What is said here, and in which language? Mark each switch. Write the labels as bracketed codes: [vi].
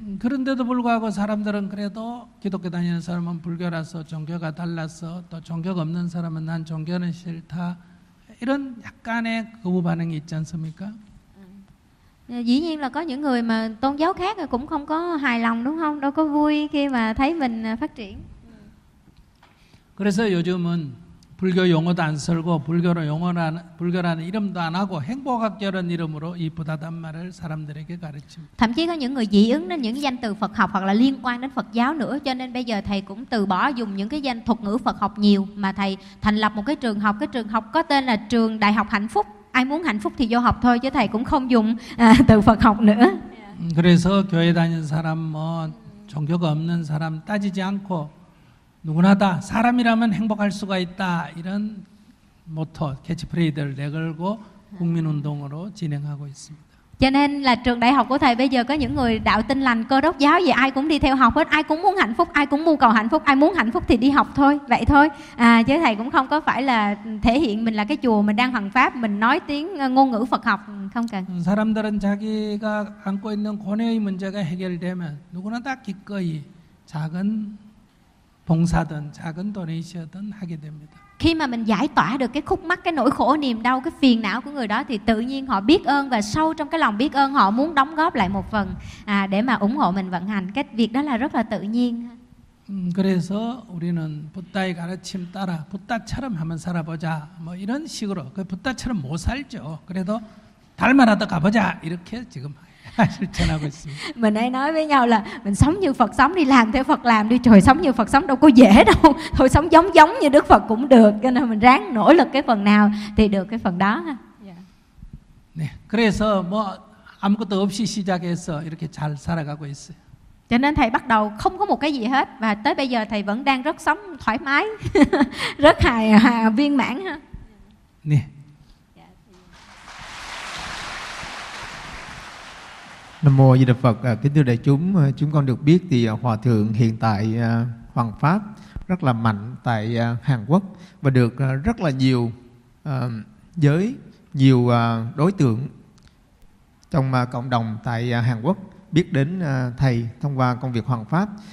[ko] 그런데도 불구하고 사람들은 그래도 기독교 다니는 사람은 불교라서 종교가 달라서 또 종교가 없는 사람은 난 종교는 싫다 이런 약간의 거부 반응이 있지 않습니까? [vi] Dĩ nhiên là có những người mà tôn giáo khác cũng không có hài lòng đúng không? Đâu có vui khi mà thấy mình phát triển. [ko] 그래서 요즘은 불교 용어도 안 쓰고 불교로 용어라는 불교라는 이름도 안 하고 행복학자라는 이름으로 이 부다담마를 사람들에게 가르칩니다. [vi] Thậm chí có những người dị ứng đến những danh từ Phật học hoặc là liên quan đến Phật giáo nữa, cho nên bây giờ thầy cũng từ bỏ dùng những cái danh thuật ngữ Phật học nhiều mà thầy thành lập một cái trường học có tên là trường Đại học Hạnh Phúc. Ai muốn hạnh phúc thì vô học thôi chứ thầy cũng không dùng từ Phật học nữa. [ko] 그래서 교회 다니는 사람 뭐 종교가 없는 사람 따지지 않고 누구나 다 사람이라면 행복할 수가 있다 이런 모토 캐치프레이드를 내걸고 국민운동으로 진행하고 있습니다. [vi] Cho nên là trường đại học của thầy bây giờ có những người đạo tin lành cơ đốc giáo gì ai cũng đi theo học hết, ai cũng muốn hạnh phúc, ai cũng mưu cầu hạnh phúc, ai muốn hạnh phúc thì đi học thôi, vậy thôi. À, chứ thầy cũng không có phải là thể hiện mình là cái chùa mình đang hoằng pháp, mình nói tiếng ngôn ngữ Phật học, không cần. [ko] 사람들은 자기가 안고 있는 고뇌의 문제가 해결되면 누구나 다 기꺼이 작은 봉사든 작은 도네이션든 하게 됩니다. [vi] Khi mà mình giải tỏa được cái khúc mắc, cái nỗi khổ, niềm đau, cái phiền não của người đó thì tự nhiên họ biết ơn và sâu trong cái lòng biết ơn họ muốn đóng góp lại một phần để mà ủng hộ mình vận hành. Cái việc đó là rất là tự nhiên. [ko] 그래서 우리는 부다의 가르침 따라 부다처럼 한번 살아보자 뭐 이런 식으로 그 부다처럼 못 살죠. 그래도 달마라도 가보자 이렇게 지금 실천하고 있습니다. [vi] Mình hay nói với nhau là mình sống như Phật sống đi, làm theo Phật làm đi. Trời, sống như Phật sống đâu có dễ đâu. Thôi sống giống giống như Đức Phật cũng được. Cho nên mình ráng nỗ lực cái phần nào thì được cái phần đó. [ko] 네, 그래서 뭐 아무것도 없이 시작해서 이렇게 잘 살아가고 있어요. [vi] Cho nên thầy bắt đầu không có một cái gì hết và tới bây giờ thầy vẫn đang rất sống thoải mái, rất hài hòa viên mãn ha. [ko] 네. [vi] 남 mô A Di Đà Phật. Kính thưa đại chúng, chúng con được biết thì hòa thượng hiện tại Hoàng Pháp rất là mạnh tại Hàn Quốc và được rất là nhiều giới, nhiều đối tượng trong cộng đồng tại Hàn Quốc biết đến thầy thông qua công việc Hoàng Pháp.